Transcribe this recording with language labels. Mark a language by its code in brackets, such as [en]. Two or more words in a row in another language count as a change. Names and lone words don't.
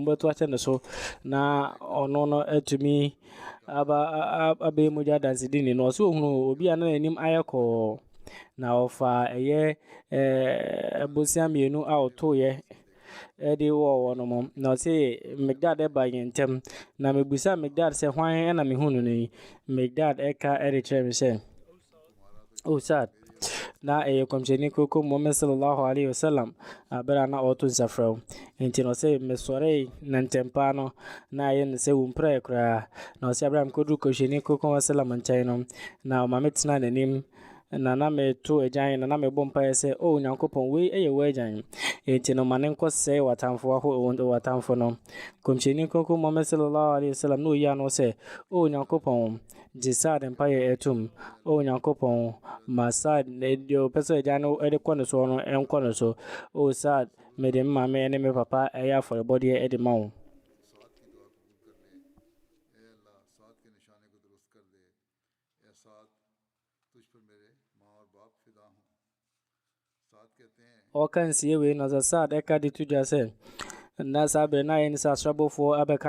[ak] bɛto ahyɛ ne so na ɔno no atumi abɛyɛ mu gya dansedini no ɔsɛ ohunu obi a na n'anim ayɛ kɔɔ na ɔfa ɛyɛ bosia mmienu a ɔtoeɛ ɛde wɔ wɔn mo na ɔsɛ Migdad ɛba yɛn ntɛm na mebusa Migdad sɛ hwan ɛna mehu no yi Migdad ɛka ɛde kyerɛ me sɛ Oh, sad. Na kɔmhyɛni koko Muhammad [ar] صلى الله عليه وسلم [ak] abere a na ɔreto nsafrɛ nti na ɔsɛ mesɔree na ntɛmpa no na ayɛ no sɛ womprɛ koraa na ɔsɛ abere a mekɔduru kɔmhyɛni koko Muhammad sallam nkyɛn no na ɔma me tena n'anim na meto agyan na mebɔ mpaeɛ sɛ o Onyankopɔn wei ɛyɛ w'agyan nti no ma ne nkɔsɛe w'atamfo no kɔmhyɛni koko Muhammad [ar] صلى الله عليه وسلم [ak] na ɔyi ano sɛ o Onyankopɔn gye Saad mpaeɛ ɛtom o Onyankopɔn ma Saad deɛ ɔpɛ sɛ agyan no ɛde kɔ ne so no ɛnkɔ ne so o Saad mede me maame ne me papa ɛyɛ afɔrebɔdeɛ ɛde ma wo ɔka nsie wei na ɔsɛ Saad ɛka de to dwa sɛ na saa bere na ayɛ ne sɛ asrabɔfoɔ abɛka